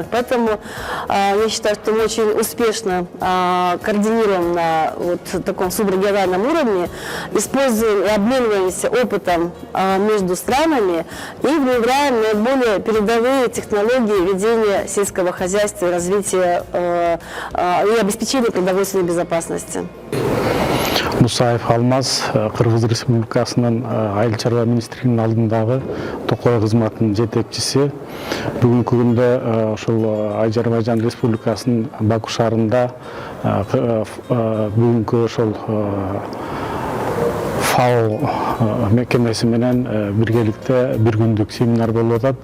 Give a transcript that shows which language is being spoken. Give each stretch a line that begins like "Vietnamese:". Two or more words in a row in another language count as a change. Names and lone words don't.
Russian: Поэтому я считаю, что мы очень успешно координируем на вот таком субрегиональном уровне, используем и обмениваемся опытом между странами и внедряем наиболее передовые технологии ведения сельского хозяйства и развития и обеспечения продовольственной безопасности.
Kyrgyz: Мусаев Алмаз, Кыргыз Республикасынын айыл чарба министринин алдындагы токой кызматынын жетекчиси. Бүгүнкү күндө ошол Азербайжан Республикасынын Баку шаарында бүгүнкү ошол ФАО мекемеси менен биргеликте бир күндүк семинар болуп атат.